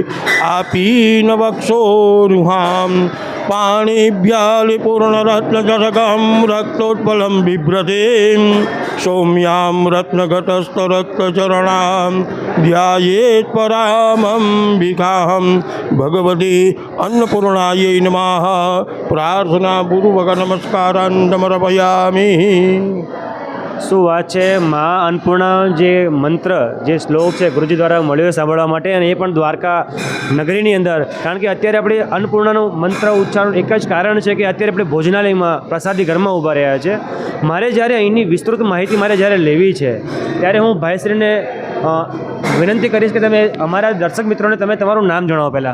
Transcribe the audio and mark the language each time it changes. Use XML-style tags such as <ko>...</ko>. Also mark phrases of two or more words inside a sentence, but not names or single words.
<sa>आपीनवक्षोरुहां पाणिभ्यालिपूर्णरत्नचषकं रक्तोत्पलं बिभ्रतीं सौम्यां रत्नघटस्थरक्तचरणां ध्यायेत् परामम्बिकां भगवती अन्नपूर्णायै नमः प्रार्थनापूर्वक नमस्कारान् समर्पयामि.</sa> <gu>શું વાત છે! મા અન્નપૂર્ણા જે મંત્ર, જે શ્લોક છે ગુરુજી દ્વારા મળ્યો સાંભળવા માટે, અને એ પણ દ્વારકા નગરીની અંદર. કારણ કે અત્યારે આપણે અન્નપૂર્ણાનું મંત્ર ઉચ્ચારણ એક જ કારણ છે કે અત્યારે આપણે ભોજનાલયમાં પ્રસાદી ઘરમાં ઊભા રહ્યા છે. મારે જ્યારે અહીંની વિસ્તૃત માહિતી મારે જ્યારે લેવી છે ત્યારે હું ભાઈશ્રીને વિનંતી કરીશ કે તમે અમારા દર્શક મિત્રોને તમે તમારું નામ જણાવો પહેલાં.</gu>